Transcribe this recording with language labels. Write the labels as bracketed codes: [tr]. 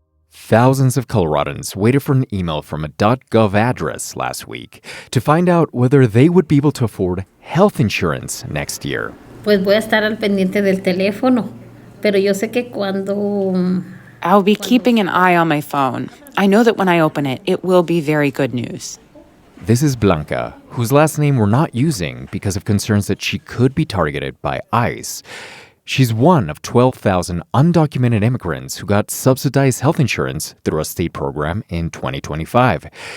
[en] Thousands of Coloradans waited for an email from a .gov address last week to find out whether they would be able to afford health insurance next year. [es] Pues voy a estar al pendiente del teléfono, pero yo sé que cuando... [en] I'll be keeping an eye on my phone. I know that when I open it, it will be very good news. This is Blanca, whose last name we're not using because of concerns that she could be targeted by ICE. She's one of 12,000 undocumented immigrants who got subsidized health insurance through a state program in 2025.